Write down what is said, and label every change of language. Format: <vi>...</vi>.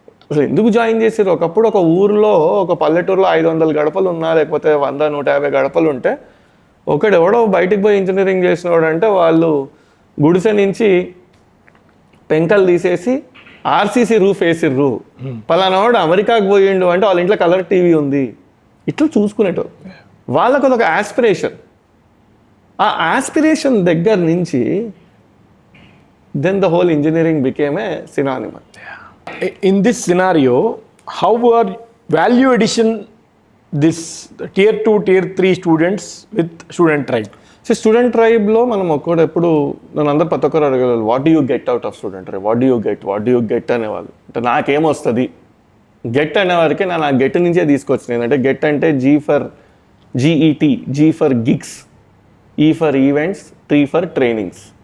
<te>అసలు ఎందుకు జాయిన్ చేసారు? ఒకప్పుడు ఒక ఊర్లో ఒక పల్లెటూరులో 500 గడపలు ఉన్నా, లేకపోతే 100-150 గడపలు ఉంటే ఒకడెవడో బయటికి పోయి ఇంజనీరింగ్ చేసినవాడు అంటే వాళ్ళు గుడిసె నుంచి పెంకలు తీసేసి ఆర్సీసీ రూఫ్ వేసిర్రు. పలానావాడు అమెరికాకు పోయిండు అంటే వాళ్ళ ఇంట్లో కలర్ టీవీ ఉంది. ఇట్లా చూసుకునేటోరు. వాళ్ళకు అదొక ఆస్పిరేషన్. ఆ ఆస్పిరేషన్ దగ్గర నుంచి</te> <en>Then the whole engineering became a synonymous. In this scenario, how are value addition this tier 2, tier 3 students with student tribe?</en> <te>So student ట్రైబ్లో మనం ఎప్పుడు నన్ను అందరు ప్రతి ఒక్కరు అడగలేదు,</te> <en>what do you get out of student tribe, what do you get</en> <te>అనేవాళ్ళు. అంటే నాకేమొస్తుంది get అనేవారికి నా గెట్ నుంచే తీసుకొచ్చిన. ఏంటంటే గెట్ అంటే జీఈటీ, జీ ఫర్ గిగ్స్, ఈ for events, tea for trainings.</te>